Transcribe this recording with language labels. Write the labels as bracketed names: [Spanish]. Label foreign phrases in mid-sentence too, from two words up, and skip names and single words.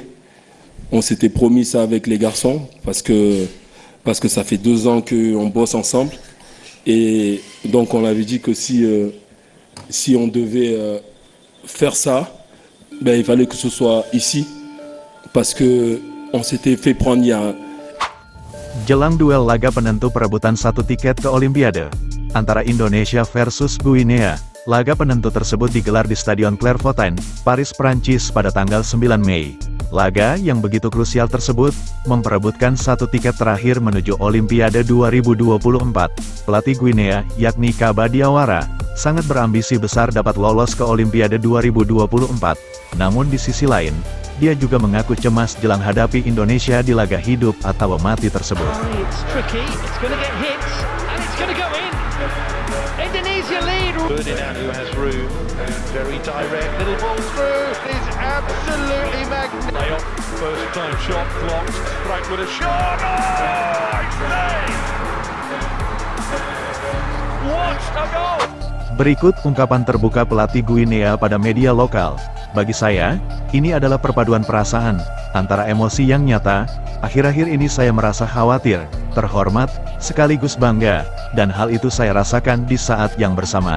[French] On s'était promis ça avec les garçons parce que ça fait 2 ans qu'on bosse ensemble. Et donc on avait dit que si on devait faire ça, ben, il fallait que ce soit ici parce qu'on s'était fait prendre il y a... [Indonesian] Jelang duel laga penentu perebutan 1 tiket ke Olimpiade antara Indonesia versus Guinea, laga penentu tersebut digelar di Stadion Clairefontaine, Paris, Prancis pada tanggal 9 Mei. Laga yang begitu krusial tersebut memperebutkan 1 tiket terakhir menuju Olimpiade 2024. Pelatih Guinea, yakni Kaba Diawara, sangat berambisi besar dapat lolos ke Olimpiade 2024. Namun di sisi lain, dia juga mengaku cemas jelang hadapi Indonesia di laga hidup atau mati tersebut. [English] Indonesia lead. Ferdinand, who has room, very direct, little ball through, is absolutely magnificent. First time shot blocked, Frank with a shot, oh, it's saved! What a goal! [Indonesian] Berikut ungkapan terbuka pelatih Guinea pada media lokal. Bagi saya, ini adalah perpaduan perasaan, antara emosi yang nyata. Akhir-akhir ini saya merasa khawatir, terhormat, sekaligus bangga, dan hal itu saya rasakan di saat yang bersamaan.